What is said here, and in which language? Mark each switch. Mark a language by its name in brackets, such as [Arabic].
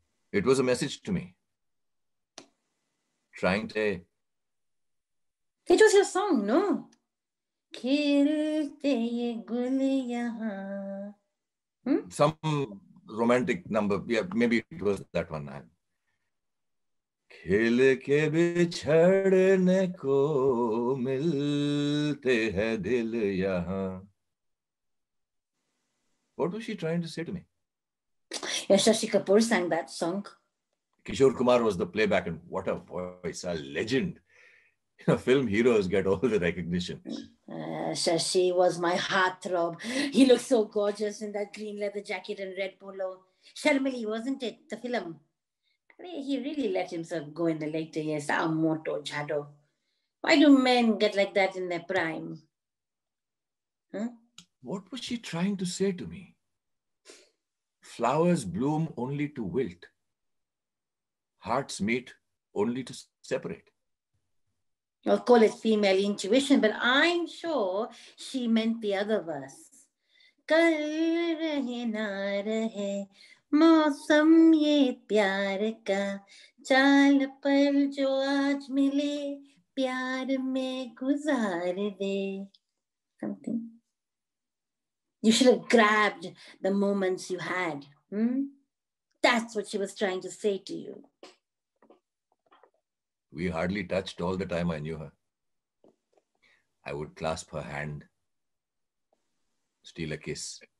[English] It was a message to me. Trying to... It was your song, no? [Hindi] Khilte ye gul yahan. [English] Some romantic number. Yeah, maybe it was that one. [Hindi] खिल के बिछड़ने को मिलते हैं दिल यहाँ. [English] What was she trying to say to me? Yeah, Shashi Kapoor sang that song. Kishore Kumar was the playback, and what a voice, a legend. You know, film heroes get all the recognition. Shashi was my heartthrob. He looked so gorgeous in that green leather jacket and red polo. Sharmili, wasn't it? The film. I mean, he really let himself go in the later years. Moto Jado. Why do men get like that in their prime? Huh? What was she trying to say to me? Flowers bloom only to wilt. Hearts meet only to separate. I'll call it female intuition, but I'm sure she meant the other verse. [Hindi] Kal rahe na rahe मौसम ये प्यार का चाल पर जो आज मिले प्यार में गुजार दे. [English] Something. You should have grabbed the moments you had. That's what she was trying to say to you. We hardly touched all the time I knew her. I would clasp her hand, steal a kiss.